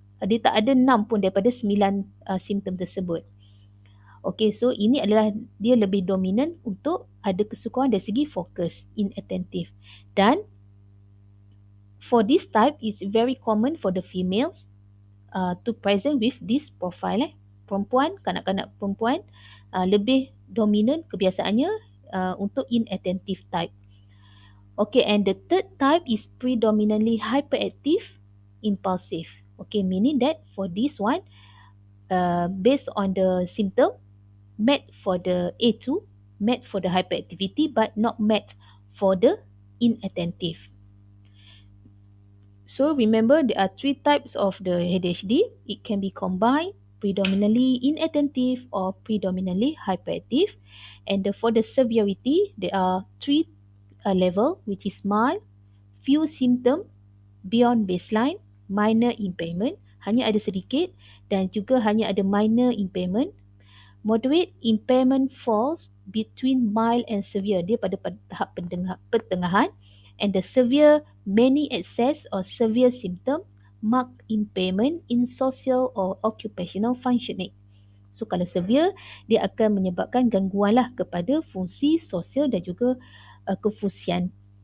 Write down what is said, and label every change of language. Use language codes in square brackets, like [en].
[ms] Dia tak ada 6 pun daripada 9 simptom tersebut. [en] Okay, so [ms] ini adalah dia lebih dominan untuk ada kesukaran dari segi fokus, inattentive. [en] Dan for this type, it's very common for the females to present with this profile. [ms] Perempuan, kanak-kanak perempuan lebih dominan kebiasaannya untuk inattentive type. [en] Okay, and the third type is predominantly hyperactive, impulsive. Okay, meaning that for this one, based on the symptom, met for the A2, met for the hyperactivity, but not met for the inattentive. So remember, there are three types of the ADHD. It can be combined, predominantly inattentive or predominantly hyperactive. And for the severity, there are three level, which is mild, few symptom, beyond baseline, minor impairment, [ms] hanya ada sedikit, dan juga hanya ada [en] minor impairment. Moderate impairment falls between mild and severe. [ms] Dia pada tahap pertengahan. [en] And the severe many excess or severe symptom mark impairment in social or occupational functioning. [ms] So kalau severe, dia akan menyebabkan gangguan lah kepada fungsi sosial dan juga kefungsian.